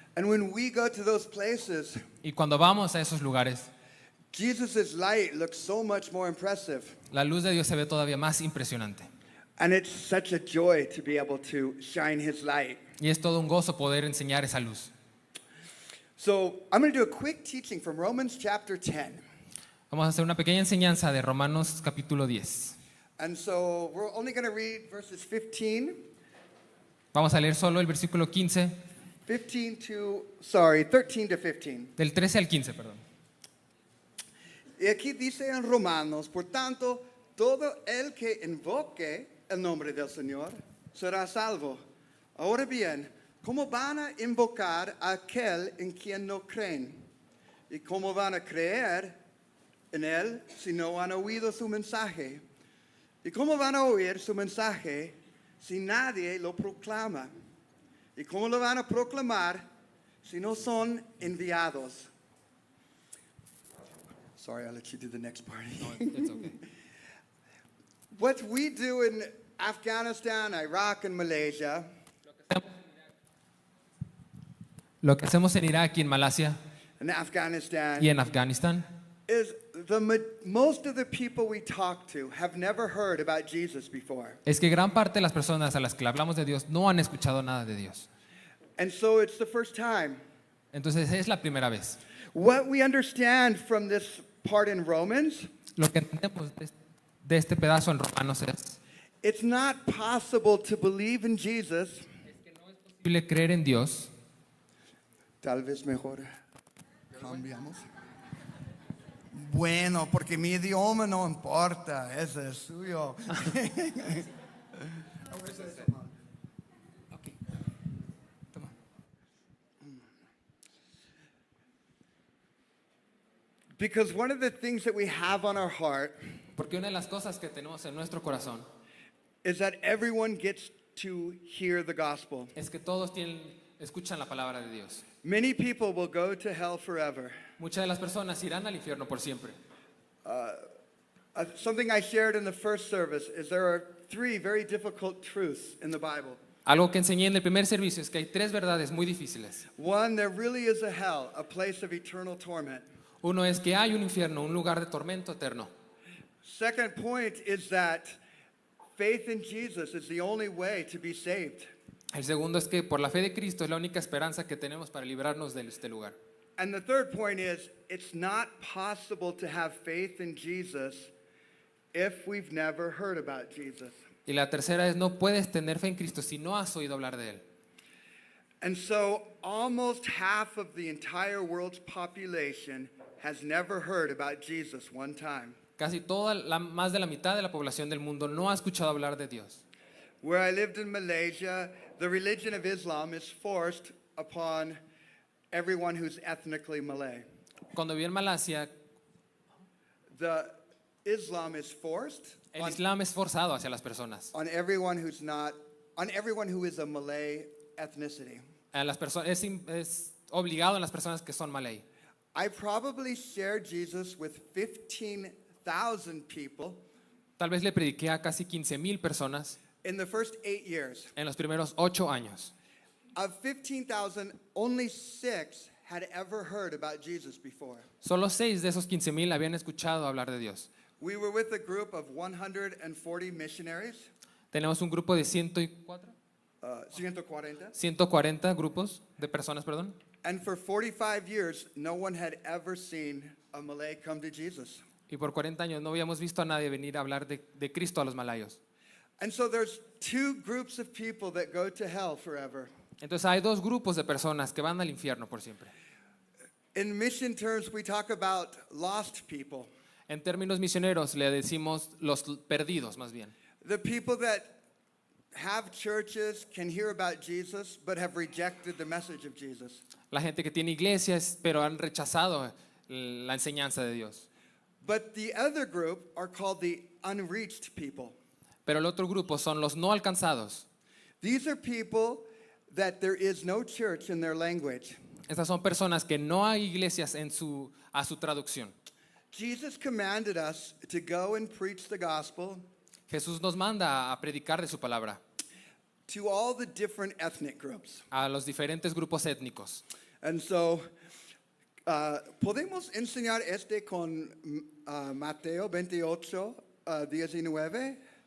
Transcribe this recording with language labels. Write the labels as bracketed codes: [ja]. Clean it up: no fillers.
[en] And when we go to those places, [es] Y cuando vamos a esos lugares, [en] Jesus' light looks so much more impressive. [es] la luz de Dios se ve todavía más impresionante. [en] And it's such a joy to be able to shine his light. [es] Y es todo un gozo poder enseñar esa luz. [en] So I'm going to do a quick teaching from Romans chapter 10. [es] Vamos a hacer una pequeña enseñanza de Romanos capítulo 10. [en] And so we're only going to read verses 15 [es] Vamos a leer solo el versículo 13 [en] to 15. [es] del 13 al 15, perdón. Y aquí dice en Romanos, por tanto, todo el que invoque el nombre del Señor será salvo. Ahora bien, ¿cómo van a invocar a aquel en quien no creen? ¿Y cómo van a creer en él si no han oído su mensaje? ¿Y cómo van a oír su mensaje si nadie lo proclama? ¿Y cómo lo van a proclamar si no son enviados? [en] Sorry, I'll let you do the next part. It's okay. What we do in Afghanistan, Iraq, and Malaysia [es] Lo que hacemos en Irak y en Malasia [en] and Afghanistan [es] y en Afganistán [en] is most of the people we talk to have never heard about Jesus before. [es] es que gran parte de las personas a las que le hablamos de Dios no han escuchado nada de Dios. [en] And so it's the first time. [es] Entonces es la primera vez. [en] What we understand from this part in Romans, [es] Lo que entendemos de este pedazo en Romanos es [en] it's not possible to believe in Jesus. [es] posible creer en Dios. Tal vez mejor cambiamos. Bueno, porque mi idioma no importa, ese es suyo. [en] Because one of the things that we have on our heart [es] Porque una de las cosas que tenemos en nuestro corazón [en] is that everyone gets to hear the gospel. [es] es que todos escuchan la palabra de Dios. [en] Many people will go to hell forever. [es] Muchas de las personas irán al infierno por siempre. [en] Something I shared in the first service is there are 3 very difficult truths in the Bible. [es] Algo que enseñé en el primer servicio es que hay tres verdades muy difíciles. [en] One, there really is a hell, a place of eternal torment. [es] Uno es que hay un infierno, un lugar de tormento eterno. [en] Second point is that faith in Jesus is the only way to be saved. [es] El segundo es que por la fe de Cristo es la única esperanza que tenemos para librarnos de este lugar. [en] And the third point is it's not possible to have faith in Jesus if we've never heard about Jesus. [es] Y la tercera es no puedes tener fe en Cristo si no has oído hablar de Él. [en] And so almost half of the entire world's population has never heard about Jesus one time. [es] Casi más de la mitad de la población del mundo no ha escuchado hablar de Dios. [en] Where I lived in Malaysia, the religion of Islam is forced upon everyone who's ethnically Malay. [es] Cuando viví en Malasia, [en] The Islam is forced [es] el Islam es forzado hacia las personas. [en] on everyone who is a Malay ethnicity. [es] Es obligado en las personas que son malay. [en] I probably shared Jesus with 15,000 people [es] Tal vez le prediqué a casi 15,000 personas [en] in the first 8 years. [es] en los primeros 8 años. [en] Of 15,000, only 6 had ever heard about Jesus before. [es] Solo 6 de esos 15,000 habían escuchado hablar de Dios. [en] We were with a group of 140 missionaries, [es] Tenemos un grupo de 140 grupos de personas, perdón. [en] and for 45 years, no one had ever seen a Malay come to Jesus. [es] Y por 40 años no habíamos visto a nadie venir a hablar de Cristo a los malayos. [en] And so there's two groups of people that go to hell forever. [es] Entonces hay dos grupos de personas que van al infierno por siempre. [en] In mission terms, we talk about lost people, [es] En términos misioneros le decimos los perdidos más bien. [en] the people that have churches, can hear about Jesus, but have rejected the message of Jesus. [es] La gente que tiene iglesias pero han rechazado la enseñanza de Dios. [en] But the other group are called the unreached people. [es] Pero el otro grupo son los no alcanzados. [en] These are people that there is no church in their language. [es] Estas son personas que no hay iglesias a su traducción. [en] Jesus commanded us to go and preach the gospel [es] Jesús nos manda a predicar de su palabra [en] to all the different ethnic groups. [es] a los diferentes grupos étnicos. [en] And so, [es] podemos enseñar con Mateo 28, 19.